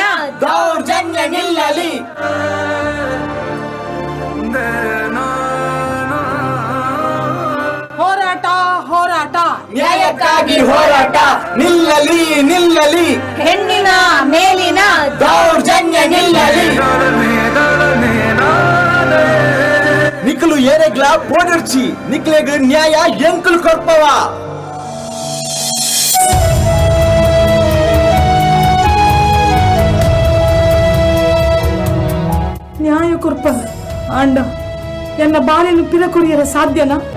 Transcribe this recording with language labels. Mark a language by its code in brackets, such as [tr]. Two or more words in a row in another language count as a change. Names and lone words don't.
[kn] ದೌರ್ಜನ್ಯ ನಿಲ್ಲಲಿ. ಹೋರಾಟ ಹೋರಾಟ ನ್ಯಾಯಕ್ಕಾಗಿ ಹೋರಾಟ ನಿಲ್ಲಲಿ ನಿಲ್ಲಲಿ ಹೆಣ್ಣಿನ ಮೇಲಿನ ದೌರ್ಜನ್ಯ ನಿಲ್ಲಲಿ. [tcy] ನಿಖಲು ಏರೆಗ್ಲ ಪೋಡಿರ್ಚಿ ನಿಕ್ಲೆಗ್ ನ್ಯಾಯ ಎಂಕುಲು ಕೊಡ್ಪವ. ನ್ಯಾಯ ಕೊರ್ಪದ ಅಂಡ ಎನ್ನ ಬಾಳೆನು ಪಿರಕೊರಿಯರ ಸಾಧ್ಯನಾ?